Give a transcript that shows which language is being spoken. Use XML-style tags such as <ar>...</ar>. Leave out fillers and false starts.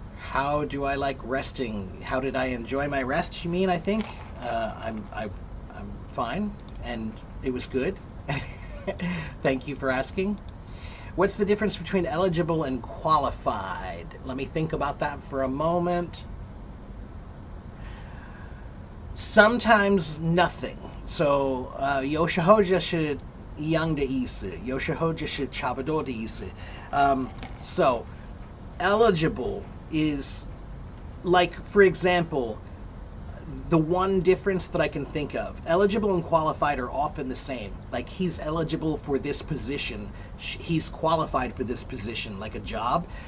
<en>How do I like resting? How did I enjoy my rest, you mean, I think? I'm fine, and it was good. Thank you for asking. What's the difference between eligible and qualified? Let me think about that for a moment. Sometimes nothing.</en> <zh>So, 有时候就是一样的意思，有时候就是差不多的意思.</zh> <en>So, eligible is, like, for example, the one difference that I can think of, eligible and qualified are often the same. Like, he's eligible for this position, he's qualified for this position, like a job.</en>